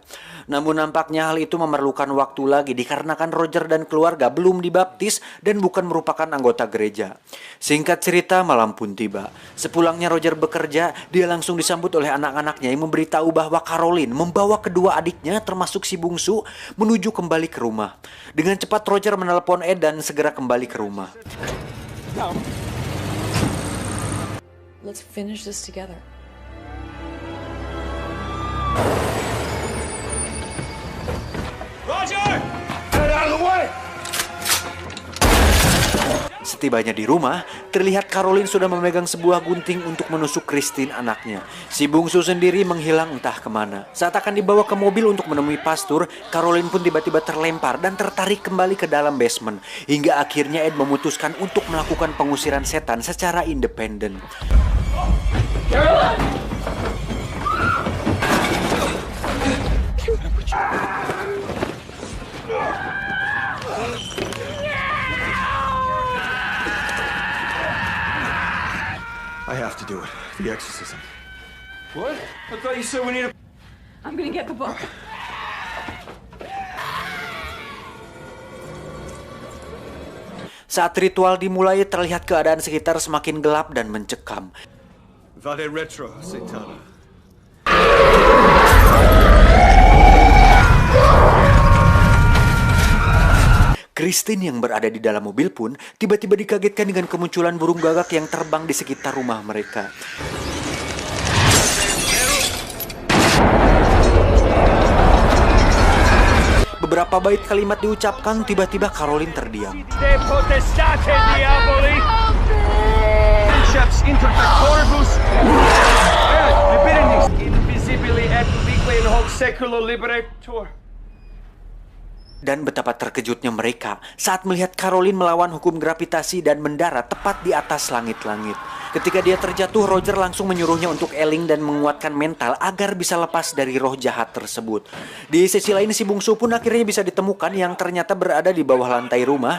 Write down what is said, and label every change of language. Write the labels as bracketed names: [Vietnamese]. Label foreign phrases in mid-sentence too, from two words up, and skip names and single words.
[Indonesian] Namun nampaknya hal itu memerlukan waktu lagi dikarenakan Roger dan keluarga belum dibaptis dan bukan merupakan anggota gereja. Singkat cerita, malam pun tiba. Sepulangnya Roger bekerja, dia langsung disambut oleh anak-anaknya yang memberitahu bahwa Caroline membawa kedua adiknya termasuk si bungsu menuju kembali ke rumah. Dengan cepat Roger menelepon Ed dan segera kembali ke rumah. [English] Let's finish this together. Roger! Get out of the way! [Indonesian] Setibanya di rumah, terlihat Caroline sudah memegang sebuah gunting untuk menusuk Christine anaknya. Si bungsu sendiri menghilang entah kemana. Saat akan dibawa ke mobil untuk menemui pastor, Caroline pun tiba-tiba terlempar dan tertarik kembali ke dalam basement. Hingga akhirnya Ed memutuskan untuk melakukan pengusiran setan secara independen. [English] I have to do it. The exorcism. What? I thought you said we need a... I'm gonna get the book. [Indonesian] Saat ritual dimulai, terlihat keadaan sekitar semakin gelap dan mencekam. [Latin] Vade retro, Satana. [Indonesian] Christine yang berada di dalam mobil pun tiba-tiba dikagetkan dengan kemunculan burung gagak yang terbang di sekitar rumah mereka. Beberapa bait kalimat diucapkan, tiba-tiba Caroline terdiam. [Latin] De potestate diaboli! Princeps inter pectoribus! Liberinis invisibili et ubique in hoc seculo liberator. [Indonesian] Dan betapa terkejutnya mereka saat melihat Caroline melawan hukum gravitasi dan mendarat tepat di atas langit-langit. Ketika dia terjatuh, Roger langsung menyuruhnya untuk eling dan menguatkan mental agar bisa lepas dari roh jahat tersebut. Di sisi lain, si bungsu pun akhirnya bisa ditemukan yang ternyata berada di bawah lantai rumah.